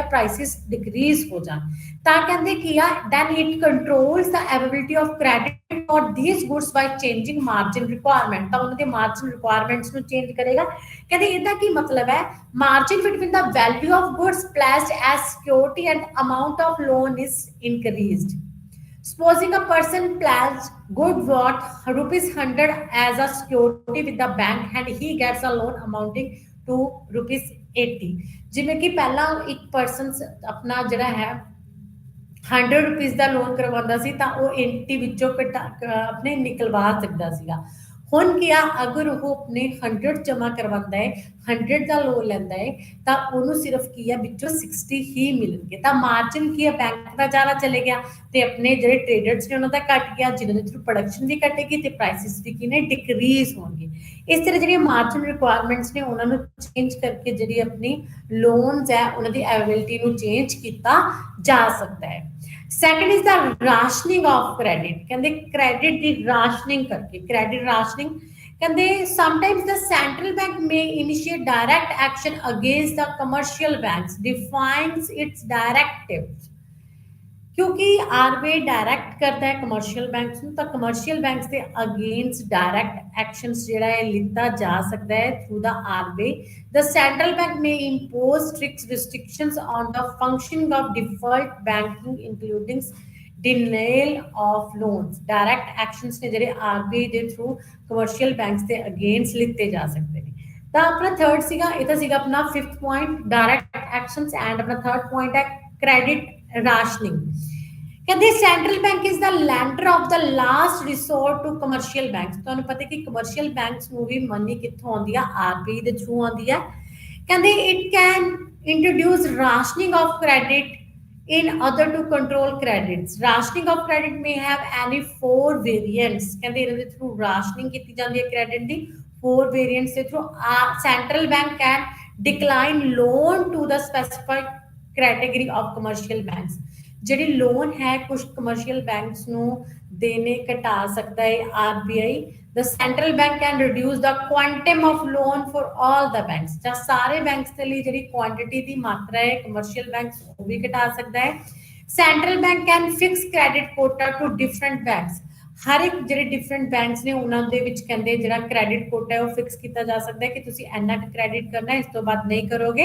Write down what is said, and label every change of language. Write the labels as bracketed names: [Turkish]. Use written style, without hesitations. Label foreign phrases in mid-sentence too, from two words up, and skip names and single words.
[English] prices decrease [Punjabi] ਹੋ ਜਾਣ ਤਾਂ ਕਹਿੰਦੇ ਕੀ ਆ [English] then it controls the availability of credit for these goods by changing margin requirement [Punjabi] ਤਾਂ ਉਹਨਾਂ ਦੇ [English] margin requirements [Punjabi] ਨੂੰ ਚੇਂਜ ਕਰੇਗਾ ਕਹਿੰਦੇ ਇਹਦਾ ਕੀ ਮਤਲਬ ਹੈ [English] margin between the value of goods placed as security and amount of loan is increased Supposing a person pledged good worth rupees 100 as a security with the bank and he gets a loan amounting to rupees 80 [Punjabi] ਜਿਵੇਂ ਕਿ ਪਹਿਲਾਂ ਇੱਕ ਪਰਸਨ ਆਪਣਾ ਜਿਹੜਾ ਹੈ 100 ਰੁਪੀਸ ਦਾ ਲੋਨ ਕਰਵਾਉਂਦਾ ਸੀ ਤਾਂ ਉਹ 80 ਵਿੱਚੋਂ ਆਪਣੇ ਨਿਕਲਵਾ ਸਕਦਾ ਸੀਗਾ ਹੁਣ ਕੀ ਆ ਅਗਰ ਉਹ ਆਪਣੇ 100 ਜਮਾ ਕਰਵਾਉਂਦਾ ਹੈ 100 ਦਾ ਲੋਨ ਲੈਂਦਾ ਹੈ ਤਾਂ ਉਹਨੂੰ ਸਿਰਫ ਕੀ ਆ ਵਿੱਚੋਂ 60 ਹੀ ਮਿਲਣਗੇ ਤਾਂ ਮਾਰਜਿਨ ਕੀ ਆ ਬੈਂਕ ਦਾ ਜ਼ਿਆਦਾ ਚਲੇ ਗਿਆ ਤੇ ਆਪਣੇ ਜਿਹੜੇ ਟ੍ਰੇਡਰਸ ਨੇ ਉਹਨਾਂ ਦਾ ਘਟ ਗਿਆ ਜਿਹਨਾਂ ਦੇ ਥਰੂ ਪ੍ਰੋਡਕਸ਼ਨ ਵੀ ਘਟੇਗੀ ਤੇ ਪ੍ਰਾਈਸਿਸ ਵੀ ਕੀ ਨੇ ਡਿਕਰੀਜ਼ ਹੋਣਗੇ ਇਸ ਤਰ੍ਹਾਂ ਜਿਹੜੀਆਂ [English] margin requirements [Punjabi] ਨੇ ਉਹਨਾਂ ਨੂੰ ਚੇਂਜ ਕਰਕੇ ਜਿਹੜੀ ਆਪਣੀ ਲੋਨਸ ਹੈ ਉਹਨਾਂ ਦੀ ਅਵੇਲੇਬਿਲਿਟੀ ਨੂੰ ਚੇਂਜ ਕੀਤਾ ਜਾ ਸਕਦਾ ਹੈ [English] second is the rationing of credit [Punjabi] ਕਹਿੰਦੇ credit ਦੀ rationing ਕਰਕੇ [English] credit rationing ਕਹਿੰਦੇ sometimes the central bank may initiate direct action against the commercial banks defines its directives [Punjabi] ਕਿਉਂਕਿ ਆਰਬੀਆਈ ਡਾਇਰੈਕਟ ਕਰਦਾ ਹੈ [English] commercial banks [Punjabi] ਨੂੰ ਤਾਂ [English] commercial banks ਦੇ against direct actions [Punjabi] ਜਿਹੜਾ ਹੈ ਲਿੱਤਾ ਜਾ ਸਕਦਾ ਹੈ [English] through the RBI the central bank may impose strict restrictions on the functioning of default banking including denial of loans direct actions [Punjabi] ਨੇ ਜਿਹੜੇ ਆਰਬੀਆਈ ਦੇ [English] through commercial banks ਦੇ against [Punjabi] ਲਿੱਤੇ ਜਾ ਸਕਦੇ ਨੇ ਤਾਂ ਆਪਣਾ ਥਰਡ ਸੀਗਾ ਇਹ ਤਾਂ ਸੀਗਾ ਆਪਣਾ [English] fifth point direct actions and ਆਪਣਾ third point ਹੈ credit rationing ਕਹਿੰਦੇ central bank is the lender of the last resort to commercial banks [Punjabi] ਤੁਹਾਨੂੰ ਪਤਾ ਕਿ [English] commercial banks [Punjabi] ਨੂੰ ਵੀ ਮਨੀ ਕਿੱਥੋਂ ਆਉਂਦੀ ਆ ਆਰਬੀਆਈ ਦੇ ਥਰੂ ਆਉਂਦੀ ਹੈ ਕਹਿੰਦੇ [English] it can introduce rationing of credit in order to control credits. Rationing of credit may have any four variants. [Punjabi] ਕਹਿੰਦੇ ਇਹਨਾਂ ਦੇ [English] through rationing [Punjabi] ਕੀਤੀ ਜਾਂਦੀ ਹੈ credit ਦੀ [English] four variants [Punjabi] ਦੇ through. [English] Central bank can decline loan to the specified category of commercial banks. [Punjabi] ਜਿਹੜੀ ਲੋਨ ਹੈ ਕੁਝ [English] commercial banks [Punjabi] ਨੂੰ ਦੇਣੇ ਘਟਾ ਸਕਦਾ ਹੈ ਆਰਬੀਆਈ. [English] the central bank can reduce the quantum of loan for all the banks. [Punjabi] ਜਾਂ ਸਾਰੇ ਬੈਂਕਸ ਦੇ ਲਈ ਜਿਹੜੀ ਕੁਆਂਟੀਟੀ ਦੀ ਮਾਤਰਾ ਹੈ [English] commercial banks [Punjabi] ਉਹ ਵੀ ਘਟਾ ਸਕਦਾ ਹੈ. [English] central bank can fix credit quota to different banks. [Punjabi] ਹਰ ਇੱਕ ਜਿਹੜੇ [English] different banks [Punjabi] ਨੇ ਉਹਨਾਂ ਦੇ ਵਿੱਚ ਕਹਿੰਦੇ ਜਿਹੜਾ [English] credit quota [Punjabi] ਹੈ ਉਹ ਫਿਕਸ ਕੀਤਾ ਜਾ ਸਕਦਾ ਹੈ ਕਿ ਤੁਸੀਂ ਇੰਨਾ ਕੁ ਕ੍ਰੈਡਿਟ ਕਰਨਾ ਇਸ ਤੋਂ ਬਾਅਦ ਨਹੀਂ ਕਰੋਗੇ.